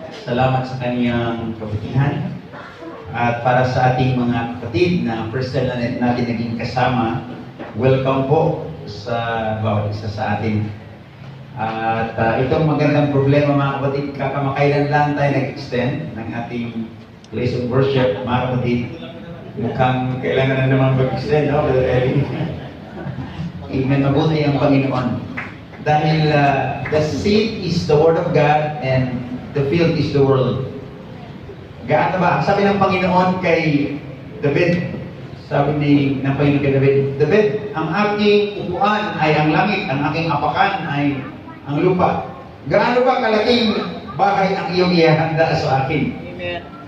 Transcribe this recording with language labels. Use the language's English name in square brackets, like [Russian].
[Filipino] Salamat sa kanyang kabutihan. At para sa ating mga kapatid na first time na natin naging kasama, welcome po sa bawat isa sa atin. At itong magandang problema mga kapatid, kakamakailan lang tayo nag-extend ng ating [English] place of worship [Filipino] mga kapatid. Mukhang kailangan na naman mag-extend, no? Amen, mabuti ang Panginoon. Dahil [English] the seed is the Word of God and the field is the world. [Filipino] Gaano ba? Sabi ng Panginoon kay David, ng Panginoon kay David, David, ang aking upuan ay ang langit, ang aking apakan ay ang lupa. Gaano ba kalaking bagay ang iyong ihahanda sa akin? Amen.